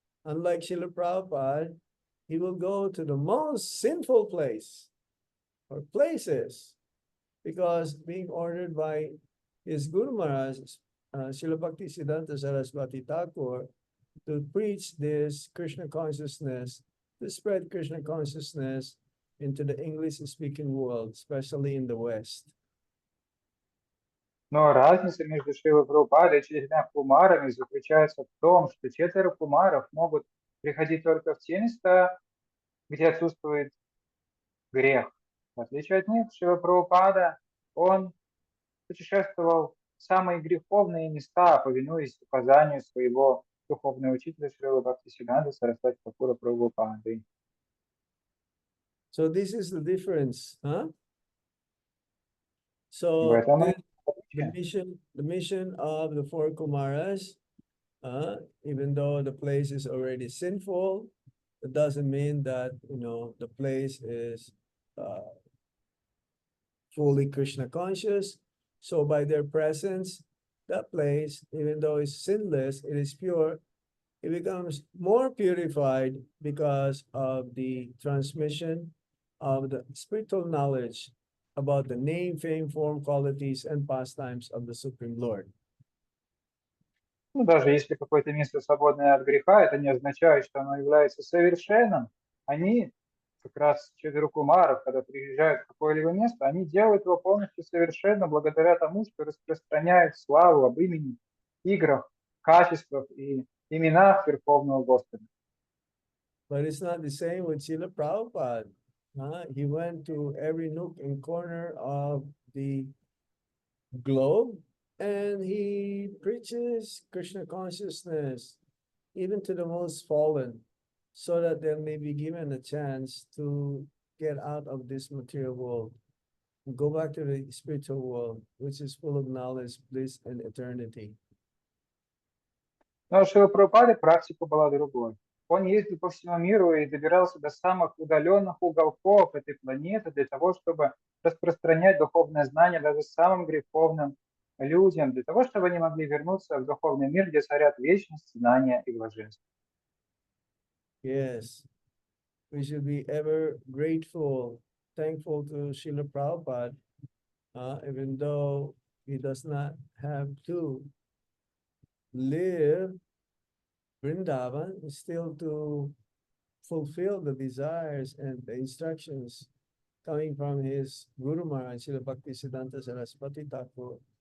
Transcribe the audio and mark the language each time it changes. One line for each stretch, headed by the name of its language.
English: Unlike Srila Prabhupada, he will go to the most sinful place or places because being ordered by his Guru Maharaj, Srila Bhakti Siddhanta Saraswati Thakur, to preach this Krishna consciousness, to spread Krishna consciousness into the English-speaking world, especially in the West.
Russian: Но разница между Шрилой Прабхупадой и четырьмя кумарами заключается в том, что четверо кумаров могут приходить только в те места, где отсутствует грех. В отличие от них, Шрила Прабхупада, он путешествовал в самые греховные места, повинуясь указанию своего духовного учителя Шрилы Бхактисиддханты Сарасвати Тхакура Прабхупады.
English: So this is the difference, huh?
Russian: В
English: So
Russian: этом и
English: the mission of the four Kumaras, even though the place is already sinful, it doesn't mean that the place is fully Krishna conscious. So by their presence, that place, even though it's sinless, it is pure, it becomes more purified because of the transmission of the spiritual knowledge about the name, fame, form, qualities, and pastimes of the Supreme Lord.
Russian: Ну, даже если какое-то место свободное от греха, это не означает, что оно является совершенным. Они как раз 4 кумаров, когда приезжают в какое-либо место, они делают его полностью совершенно благодаря тому, что распространяют славу об имени, играх, качествах и именах Верховного Господа.
English: But it's not the same with Srila Prabhupada. He went to every nook and corner of the globe and he preaches Krishna consciousness, even to the most fallen, so that they may be given a chance to get out of this material world and go back to the spiritual world, which is full of knowledge, bliss, and eternity.
Russian: Но у Шрилы Прабхупады практика была другой. Он ездил по всему миру и добирался до самых удаленных уголков этой планеты для того, чтобы распространять духовное знание даже самым греховным людям, для того, чтобы они могли вернуться в духовный мир, где царят вечность, знания и блаженство.
English: Yes, we should be ever grateful, thankful to Srila Prabhupada, even though he does not have to live Vrindavan, still to fulfill the desires and the instructions coming from his Guru Maharaj, Srila Bhaktisiddhanta Saraswati Thakur.